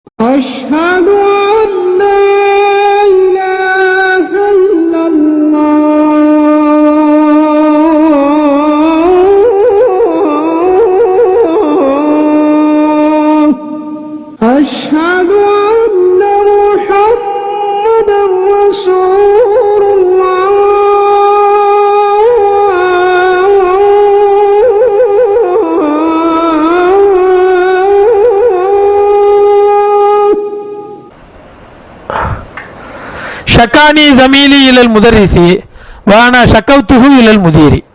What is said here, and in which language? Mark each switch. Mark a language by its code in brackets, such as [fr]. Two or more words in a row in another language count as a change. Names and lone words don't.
[ar] أشهد أن لا إله إلا الله أشهد أن محمدا رسول الله شكاني زميلي إلى المدرس وأنا شكوته إلى المدير.